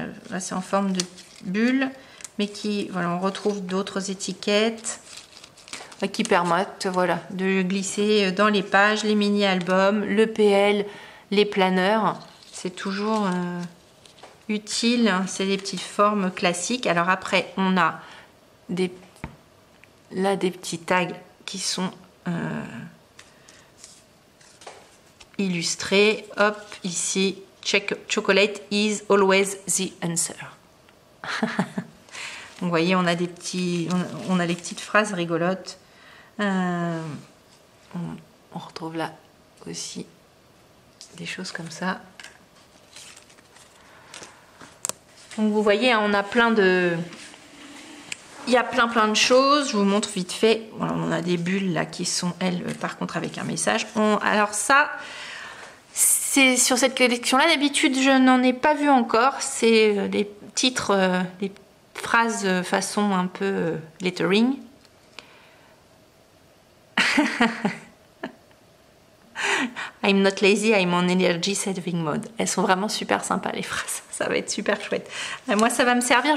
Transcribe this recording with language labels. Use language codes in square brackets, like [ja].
[fr] Là, c'est en forme de bulle, mais qui, voilà, on retrouve d'autres étiquettes qui permettent, voilà, de glisser dans les pages, les mini-albums, le PL, les planeurs. C'est toujours utile, hein. C'est des petites formes classiques. Alors après, on a des petits tags qui sont illustrés. Hop, ici, [en] chocolate is always the answer. [fr] Vous voyez, on a les petites phrases rigolotes. On retrouve là aussi des choses comme ça. Donc vous voyez, on a plein de... Il y a plein de choses. Je vous montre vite fait. Voilà, on a des bulles là qui sont, elles, par contre, avec un message. Alors ça, c'est sur cette collection-là. D'habitude, je n'en ai pas vu encore. C'est les titres, les phrases façon un peu lettering. [en] I'm not lazy, I'm on energy saving mode. [fr] Elles sont vraiment super sympas, les phrases. Ça va être super chouette. Moi, ça va me servir.